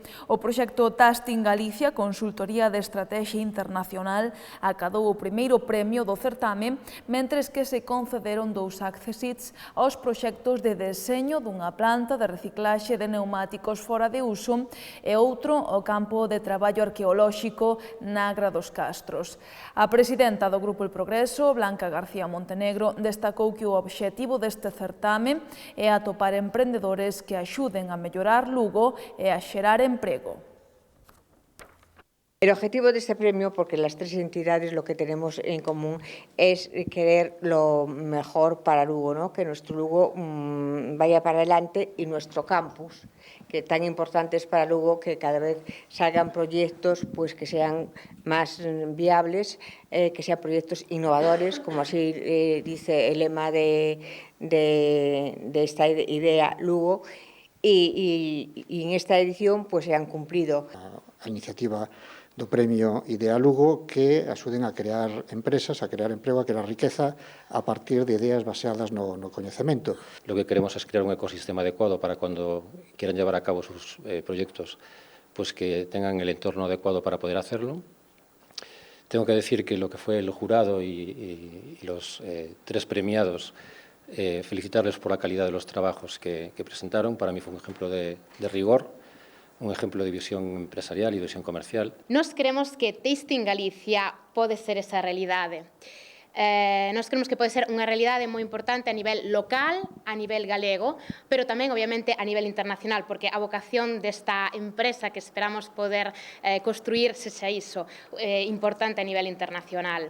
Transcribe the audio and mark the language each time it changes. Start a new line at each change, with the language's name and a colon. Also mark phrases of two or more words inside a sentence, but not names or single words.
Galician: O proxecto Tasting Galicia, consultoría de estrategia internacional, acadou o primeiro premio do certame, mentres que se concederon 2 accessits aos proxectos de deseño dunha planta de reciclaxe de neumáticos fora de uso e outro ao campo de traballo arqueolóxico na Agra dos Castros. A presidenta do Grupo El Progreso, Blanca García Montenegro, destacou que o obxectivo deste certame é atopar emprendedores que axuden a mellorar Lugo e a xerar emprego.
Spanish: El objetivo de este premio, porque las 3 entidades lo que tenemos en común es querer lo mejor para Lugo, ¿no? Que nuestro Lugo vaya para adelante y nuestro campus, que tan importante es para Lugo, que cada vez salgan proyectos pues, que sean más viables, que sean proyectos innovadores, como así dice el lema de esta idea Lugo, y en esta edición pues, se han cumplido.
Galician: A iniciativa do Premio Idea Lugo que axuden a crear empresas, a crear emprego, a crear riqueza a partir de ideas baseadas no coñecemento.
Spanish: Lo que queremos es crear un ecosistema adecuado para cuando quieran llevar a cabo sus proyectos, pues que tengan el entorno adecuado para poder hacerlo. Tengo que decir que lo que fue el jurado y los 3 premiados, felicitarles por la calidad de los trabajos que presentaron. Para mí fue un ejemplo de rigor, un ejemplo de visión empresarial e visión comercial.
Galician: Nós creemos que Tasting Galicia pode ser esa realidade. Nós creemos que pode ser unha realidade moi importante a nivel local, a nivel galego, pero tamén, obviamente, a nivel internacional, porque a vocación desta empresa que esperamos poder construir sexa iso, importante a nivel internacional.